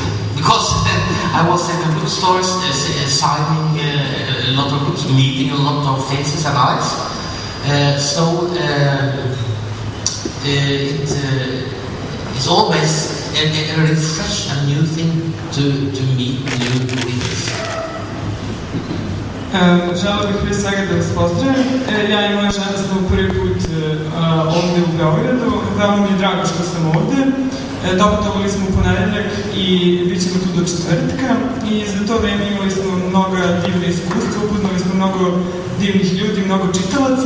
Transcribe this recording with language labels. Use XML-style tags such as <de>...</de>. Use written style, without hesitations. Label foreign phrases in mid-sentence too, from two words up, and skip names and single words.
<en>Because I was in the bookstores signing a lot of books, meeting a lot of faces and eyes. It's always a refresh and new thing to meet new readers.</en> <sr>Želeo bih prije svega da vas pozdravim. Ja i moja žena smo prvi put ovde u Beogradu. Veoma mi je drago što sam ovde. Doputovali smo u ponedeljak i bit ćemo tu do četvrtka. I za to vreme imali smo mnogo divne iskustva, upoznali smo mnogo divnih ljudi, mnogo čitalaca.</sr>